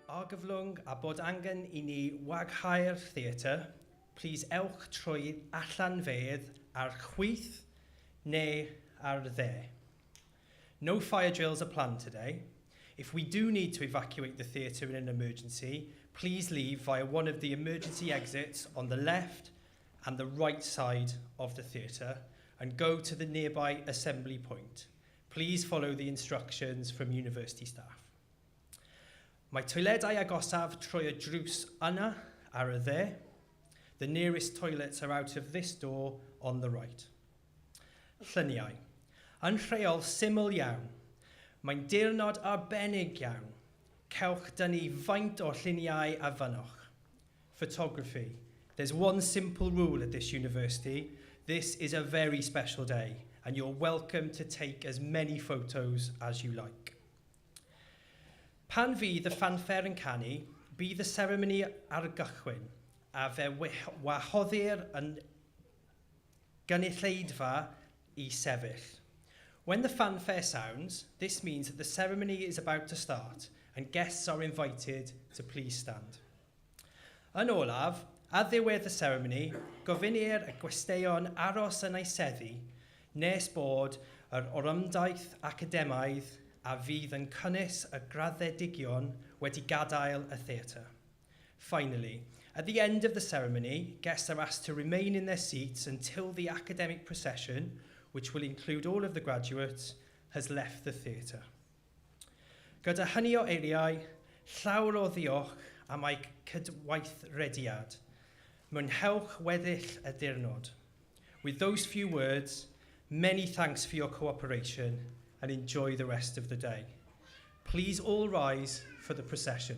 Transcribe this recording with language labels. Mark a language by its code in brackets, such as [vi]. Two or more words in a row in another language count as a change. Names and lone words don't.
[cy] argyflwng a bod angen I ni waghau'r theatr, please ewch trwy allanfeydd ar chwith neu ar dde. [en] No fire drills are planned today. If we do need to evacuate the theatre in an emergency, please leave via one of the emergency exits on the left and the right side of the theatre and go to the nearby assembly point. Please follow the instructions from university staff. [cy] Mae toiledau agosaf trwy y drws yna ar y dde. [en] The nearest toilets are out of this door on the right. [cy] Lluniau. Yn rheol syml iawn. Mae'n dirnod arbennig iawn. Cewch dynnu faint o lluniau a fynoch. [en] Photography. There's one simple rule at this university. This is a very special day, and you're welcome to take as many photos as you like. [cy] Pan fydd y fanfare yn canu, bydd y ceremony ar y gychwyn, a fe wahoddir yn gynulleidfa I sefyll. [en] When the fanfare sounds, this means that the ceremony is about to start, and guests are invited to please stand. [cy] Yn olaf, a ddiwedd y ceremony, gofynir y gwesteion aros yn eiseddu, nes bod yr orymdaeth academaidd a fydd yn cynnwys y graddedigion wedi gadael y theatr. [en] Finally, at the end of the ceremony, guests are asked to remain in their seats until the academic procession, which will include all of the graduates, has left the theatre. [cy] Gyda hynny o eiriau, llawer o ddiolch am ei cydweithrediad. Mwynhewch weddill y dirnod. [en] With those few words, many thanks for your cooperation and enjoy the rest of the day. Please all rise for the procession.